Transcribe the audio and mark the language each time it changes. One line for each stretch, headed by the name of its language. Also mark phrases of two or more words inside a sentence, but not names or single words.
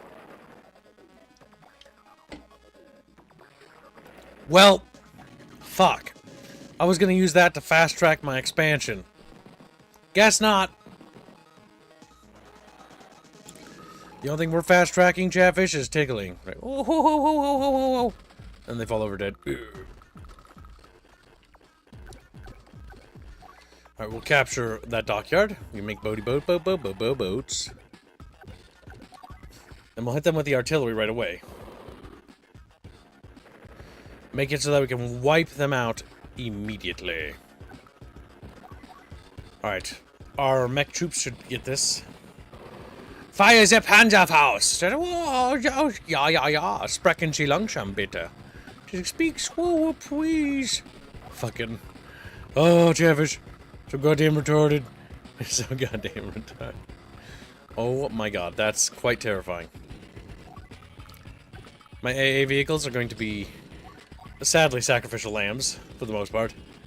English: Well, fuck. I was gonna use that to fast track my expansion. Guess not. The only thing we're fast tracking, Chatfish, is tickling. Right. Oh, ho, ho, ho, ho, ho, ho, ho. And they fall over dead. Alright, we'll capture that dockyard. We can make boats. And we'll hit them with the artillery right away. Make it so that we can wipe them out immediately. Alright. Our mech troops should get this. Fire the Panzerfaust! Oh, ja.
German: Sprechen Sie langsam, bitte.
English: Speak slower, please. Fucking. Oh, Chatfish. So goddamn retarded. So goddamn retarded. Oh my god, that's quite terrifying. My AA vehicles are going to be, sadly, sacrificial lambs, for the most part.